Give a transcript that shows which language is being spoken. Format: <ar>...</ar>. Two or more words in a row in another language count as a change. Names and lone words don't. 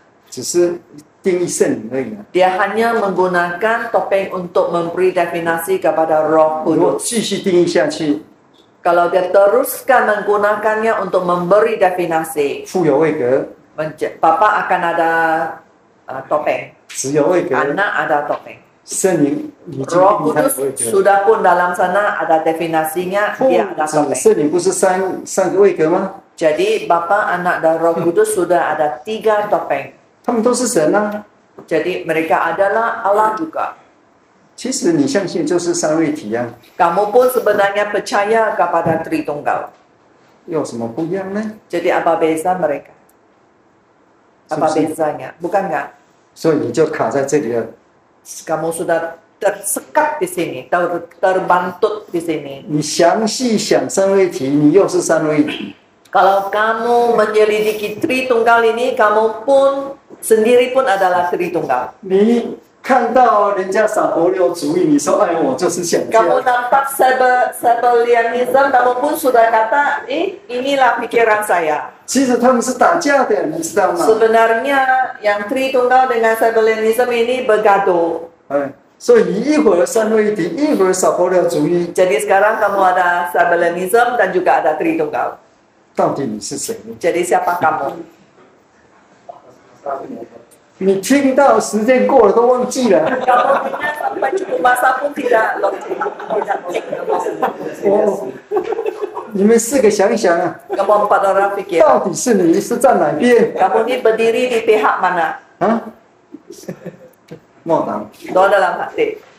<zh>只是定义圣灵而已啊。</zh> <ms>Dia hanya menggunakan topeng untuk memberi definisi kepada Roh</ms> <zh>如果</zh> <ms>Kudus.</ms> <zh>继续定义下去，</zh> <ms>Kalau dia teruskan menggunakannya untuk memberi definisi,</ms> <zh>父有位格，</zh> <ms>Bapak akan ada topeng,</ms> <zh>子有位格，</zh> <ms>anak ada topeng.</ms> <zh>圣灵已经</zh> <ms>Roh</ms> <zh>定义他的位</zh> <ms>Kudus</ms> <zh>格。</zh> <ms>sudah pun dalam sana ada definisinya,</ms> <zh>父</zh> <ms>dia ada</ms> <zh>子</zh> <ms>topeng.</ms> <zh>圣灵不是三个位格吗？</zh> <ms>Jadi Bapa, Anak dan Roh Kudus sudah ada 3 topeng.</ms> <zh>他们都是神啊。</zh> <ms>Jadi mereka adalah Allah juga.</ms> <zh>其实你相信就是三位一体啊，</zh> <ms>Kamu pun sebenarnya percaya kepada Tritunggal.</ms> <zh>有什么不一样呢？</zh> <ms>Jadi apa beza mereka? Apa Sebesar- bezanya? Bukan nggak?</ms> <zh>所以你就卡在这里了。</zh> <ms>Kamu sudah tersekat di sini, terbantut di sini.</ms> <zh>你详细想三位一体，你又是三位一体。</zh> <ms>Kalau kamu menyelidiki Tritunggal ini, kamu pun sendiri pun adalah Tritunggal.</ms> <zh>你看到人家撒伯流主义，你说哎，我就是想这</zh> <ms>Kamu</ms> <zh>样。</zh> <ms>nampak Sabellianism, kamu pun sudah kata, inilah pikiran saya.</ms> <zh>其实他们是打架的，你知道吗？</zh> <ms>Sebenarnya yang Tritunggal dengan Sabellianism ini bergaduh.</ms> <zh>哎，所以一会儿三位一体，一会儿撒伯流主义，</zh> <ms>Jadi sekarang kamu ada Sabellianism dan juga ada Tritunggal.</ms> <zh>到底你是谁呢？</zh> <ms>Jadi siapa kamu?</ms> <zh>你听到时间过了都忘记了。</zh> <ms>Kamu dengar sampai cukup masa pun tidak logik, tidak logik.</ms> <zh>哦，你们四个想一想啊，</zh> <ms>Kamu 4 orang fikir,</ms> <zh>到底是你是站哪边</zh> <ms>kamu ni berdiri di pihak mana?</ms> <zh>啊？莫党，</zh> <ms>Doa dalam hati.</ms>